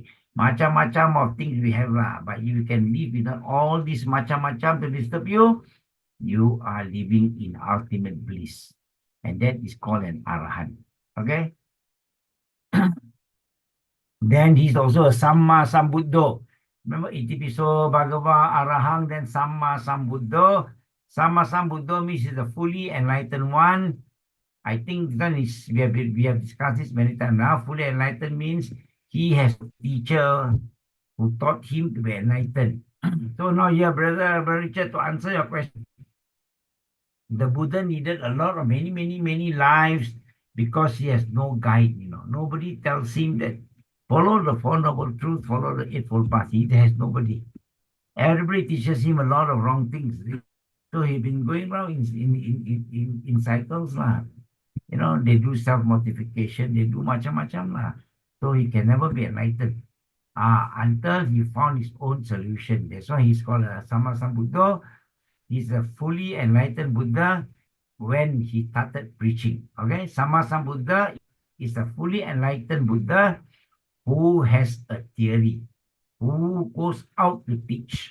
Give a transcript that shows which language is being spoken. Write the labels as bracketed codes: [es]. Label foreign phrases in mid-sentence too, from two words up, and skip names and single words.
[en] Macam-macam of things we have lah. But if you can live without all this macam-macam to disturb you, you are living in ultimate bliss. And that is called an Arahant. Okay? Then he's also a [pi] Samma Sambuddho. [en] Remember, [pi] Itipiso Bhagava Arahang, [en] then [pi] Samma Sambuddho. Samma Sambuddho [en] means he's a fully enlightened one. I think we have discussed this many times now. Fully enlightened means he has a teacher who taught him to be enlightened. So now here, Brother Richard, to answer your question. The Buddha needed a lot of many lives because he has no guide. Nobody tells him that Follow the Four Noble Truths, follow the Eightfold Path. He has nobody. Everybody teaches him a lot of wrong things. So he's been going around in cycles lah. They do self-mortification, they do macam-macam lah. So he can never be enlightened. Until he found his own solution. That's why he's called a Sammasambuddha. He's a fully enlightened Buddha when he started preaching. Okay, Sammasambuddha is a fully enlightened Buddha who has a theory, who goes out to teach.